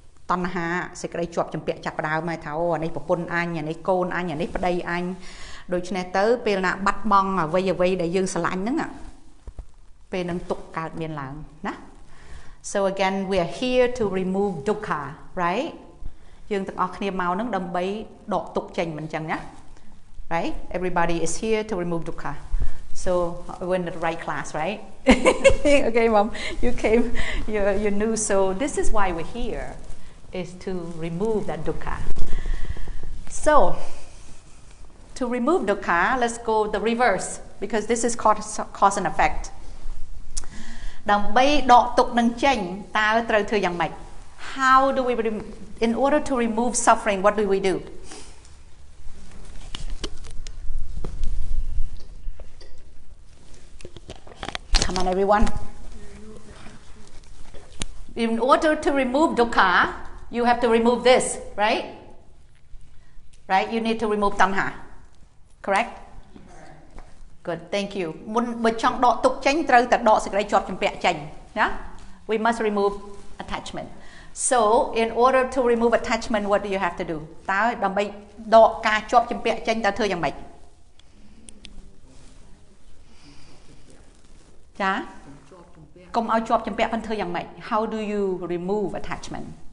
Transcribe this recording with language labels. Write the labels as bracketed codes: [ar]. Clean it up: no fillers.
[km] តណ្ហាសេចក្តីជាប់ជំពាក់ចាប់ផ្ដើមហើយថាអូអានេះប្រពន្ធអញអានេះកូនអញអានេះប្តីអញដូច្នេះទៅពេលណាបាត់បង់អ្វីដែលយើងស្រឡាញ់ហ្នឹងពេលនឹងទុក្ខកើតមានឡើងណា [en] So again we are here to remove dukkha, right? [km] យើងទាំងអស់គ្នាមកហ្នឹងដើម្បីដកទុក្ខចេញមិនអញ្ចឹងណា Right? [en] Everybody is here to remove dukkha. So we're in the right class, right? Okay, Mom, you came, you knew. So this is why we're here, is to remove that dukkha. So to remove dukkha, let's go the reverse, because this is cause and effect. [km] ដើម្បីដកទុក្ខនឹងចេញតើត្រូវធ្វើយ៉ាងម៉េច [en] How do we in order to remove suffering, what do we do? Come on, everyone. In order to remove dukkha, you have to remove this, right? Right? You need to remove tanha. Correct? Good, thank you. [km] មុនបើចង់ដកទុក្ខចេញត្រូវតែដកសេចក្តីជាប់ជំពាក់ចេញណា [en] We must remove attachment. So in order to remove attachment, what do you have to do? [km] តើដើម្បីដកការជាប់ជំពាក់ចេញតើធ្វើយ៉ាងម៉េចចាកុំឲ្យជាប់ជំពាក់មិនធ្វើយ៉ាងម៉េច [en] How do you remove attachment?